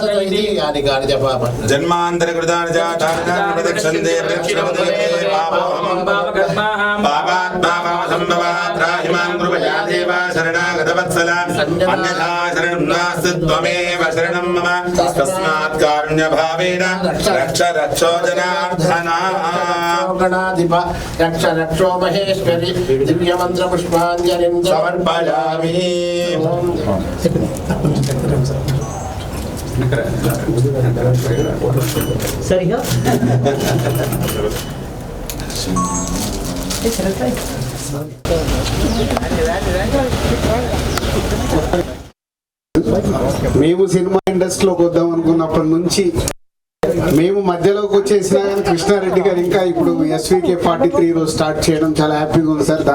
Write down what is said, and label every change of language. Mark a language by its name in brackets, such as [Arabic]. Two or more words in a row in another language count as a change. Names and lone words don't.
[Sanskrit] जन्मांतर कृतानि जातानि प्रदक्षन्ते प्रदक्षिणवदे पापोऽहं पापात्मा पापसम्भवः त्राहि मां कृपया देव शरणागतवत्सल अन्यथा शरणं नास्ति त्वमेव शरणं मम तस्मात् कारुण्यभावेन रक्ष रक्षो जनार्दन गणाधिप रक्ष रक्षो महेश्वरि दिव्यमन्त्रपुष्पाञ्जलिं समर्पयामि। [Telugu] సరిగా మేము సినిమా ఇండస్ట్రీలోకి వద్దాం అనుకున్నప్పటి నుంచి మేము మధ్యలోకి వచ్చేసినా కానీ కృష్ణారెడ్డి గారు ఇంకా ఇప్పుడు SVK 43 రోజు స్టార్ట్ చేయడం చాలా హ్యాపీగా ఉంది సార్.